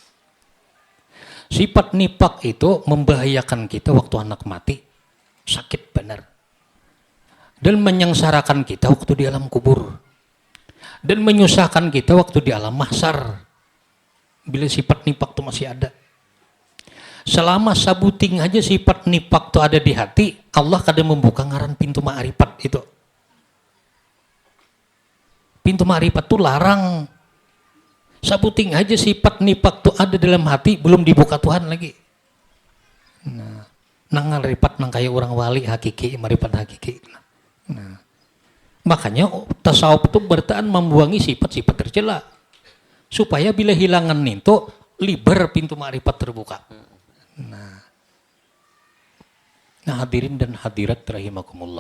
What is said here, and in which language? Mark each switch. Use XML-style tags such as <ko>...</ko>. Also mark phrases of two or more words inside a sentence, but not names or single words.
<id>Sifat nifak itu membahayakan kita waktu anak mati, sakit benar. Dan menyengsarakan kita waktu di alam kubur. Dan menyusahkan kita waktu di alam mahsyar. Bila sifat nifak itu masih ada.</id> <bjn>Selama sabuting aja sifat nifak itu ada di hati, Allah kadang membuka ngaran pintu ma'rifat itu. Pintu ma'rifat itu larang. Sabuting aja sifat nifak itu ada dalam hati, belum dibuka Tuhan lagi. Nah, nang ma'rifat nang kayak orang wali hakiki,</bjn> <id>ma'rifat hakiki. Nah, makanya tasawuf itu bertahan membuangi sifat-sifat tercela.</id> <bjn>Supaya bila hilangan itu, liber pintu ma'rifat terbuka.</bjn> <id>Nah hadirin dan hadirat rahimakumullah.</id>